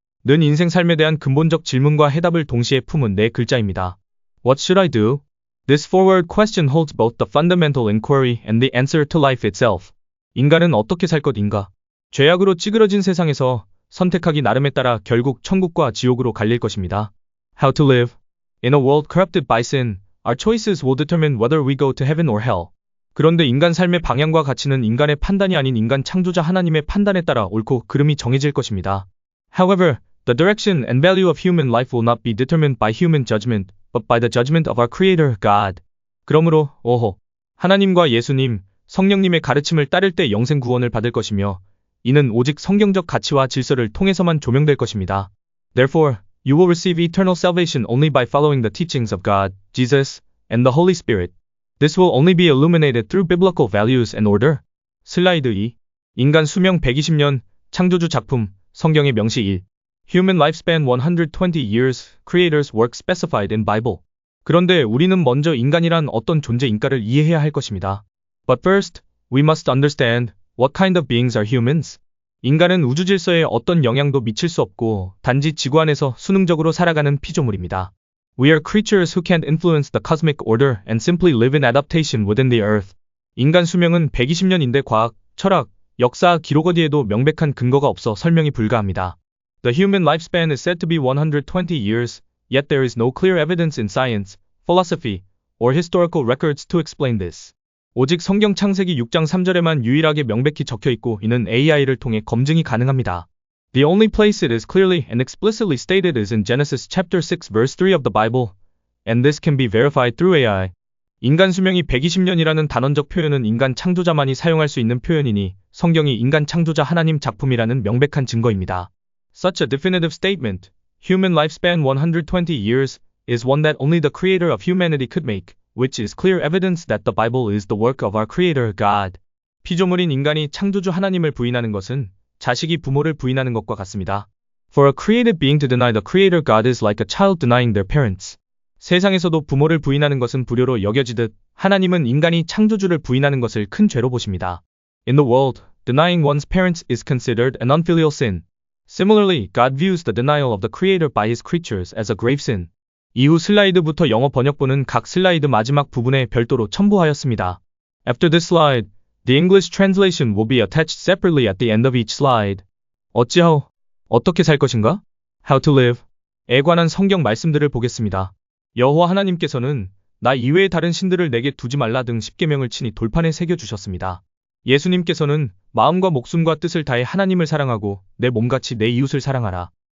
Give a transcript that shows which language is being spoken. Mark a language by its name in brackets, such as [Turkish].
[Korean] 는 인생 삶에 대한 근본적 질문과 해답을 동시에 품은 네 글자입니다. [English] What should I do? This four-word question holds both the fundamental inquiry and the answer to life itself. [Korean] 인간은 어떻게 살 것인가? 죄악으로 찌그러진 세상에서 선택하기 나름에 따라 결국 천국과 지옥으로 갈릴 것입니다. [English] How to live? In a world corrupted by sin, our choices will determine whether we go to heaven or hell. [Korean] 그런데 인간 삶의 방향과 가치는 인간의 판단이 아닌 인간 창조자 하나님의 판단에 따라 옳고 그름이 정해질 것입니다. [English] However, the direction and value of human life will not be determined by human judgment, but by the judgment of our Creator, God. [Korean] 그러므로, 하나님과 예수님, 성령님의 가르침을 따를 때 영생 구원을 받을 것이며, 이는 오직 성경적 가치와 질서를 통해서만 조명될 것입니다. [English] Therefore, you will receive eternal salvation only by following the teachings of God, Jesus, and the Holy Spirit. This will only be illuminated through biblical values and order. [Korean] 슬라이드 2. 인간 수명 120년, 창조주 작품, 성경의 명시 1. [English] Human lifespan 120 years, Creator's work specified in Bible. [Korean] 그런데 우리는 먼저 인간이란 어떤 존재인가를 이해해야 할 것입니다. [English] But first, we must understand what kind of beings are humans. [Korean] 인간은 우주 질서에 어떤 영향도 미칠 수 없고 단지 지구 안에서 수능적으로 살아가는 피조물입니다. [English] We are creatures who can't influence the cosmic order and simply live in adaptation within the earth. [Korean] 인간 수명은 120년인데 과학, 철학, 역사, 기록 어디에도 명백한 근거가 없어 설명이 불가합니다. [English] The human lifespan is said to be 120 years, yet there is no clear evidence in science, philosophy, or historical records to explain this. [Korean] 오직 성경 창세기 6장 3절에만 유일하게 명백히 적혀있고 이는 AI를 통해 검증이 가능합니다. [English] The only place it is clearly and explicitly stated is in Genesis chapter 6 verse 3 of the Bible, and this can be verified through AI. [Korean] 인간 수명이 120년이라는 단언적 표현은 인간 창조자만이 사용할 수 있는 표현이니 성경이 인간 창조자 하나님 작품이라는 명백한 증거입니다. [English] Such a definitive statement, human lifespan 120 years, is one that only the creator of humanity could make, which is clear evidence that the Bible is the work of our creator God. [Korean] 피조물인 인간이 창조주 하나님을 부인하는 것은 자식이 부모를 부인하는 것과 같습니다. [English] For a created being to deny the creator God is like a child denying their parents. [Korean] 세상에서도 부모를 부인하는 것은 불효로 여겨지듯 하나님은 인간이 창조주를 부인하는 것을 큰 죄로 보십니다. [English] In the world, denying one's parents is considered an unfilial sin. Similarly, God views the denial of the creator by his creatures as a grave sin. [Korean] 이후 슬라이드부터 영어 번역본은 각 슬라이드 마지막 부분에 별도로 첨부하였습니다. [English] After this slide, the English translation will be attached separately at the end of each slide. [Korean] 어찌하오? 어떻게 살 것인가? [English] How to live? [Korean] 에 관한 성경 말씀들을 보겠습니다. 여호와 하나님께서는 나 이외의 다른 신들을 내게 두지 말라 등 10계명을 친히 돌판에 새겨주셨습니다. 예수님께서는 마음과 목숨과 뜻을 다해 하나님을 사랑하고 내 몸같이 내 이웃을 사랑하라.